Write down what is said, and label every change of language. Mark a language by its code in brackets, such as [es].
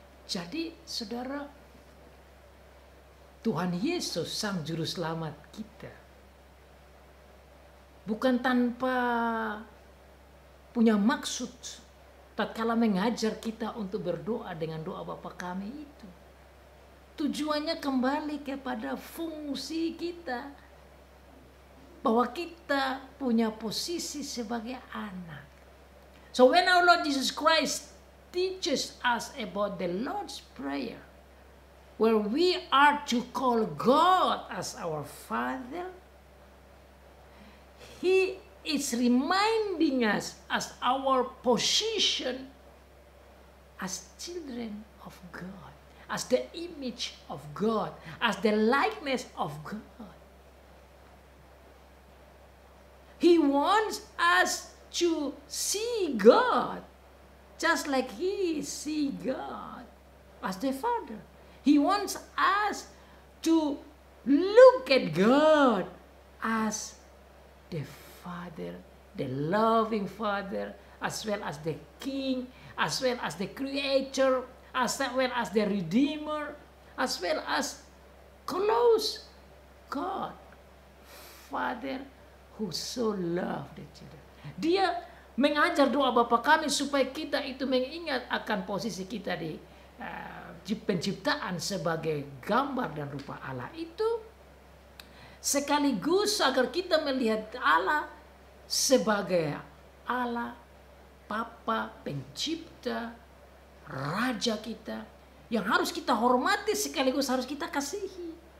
[id] Jadi saudara, Tuhan Yesus Sang Juru Selamat kita bukan tanpa punya maksud tatkala mengajar kita untuk berdoa dengan doa Bapa kami itu. Tujuannya kembali kepada fungsi kita, bahwa kita punya posisi sebagai anak. [en] So when our Lord Jesus Christ teaches us about the Lord's Prayer, where we are to call God as our Father, He is reminding us as our position as children of God, as the image of God, as the likeness of God. He wants us to see God just like He see God as the Father. He wants us to look at God as the Father, the loving Father, as well as the King, as well as the Creator, as well as the Redeemer, as well as close God, Father who so loved the children. [id] Dia mengajar doa Bapa kami supaya kita itu mengingat akan posisi kita di penciptaan sebagai gambar dan rupa Allah itu, sekaligus agar kita melihat Allah sebagai Allah, Bapa, pencipta, Raja kita, yang harus kita hormati sekaligus harus kita kasihi.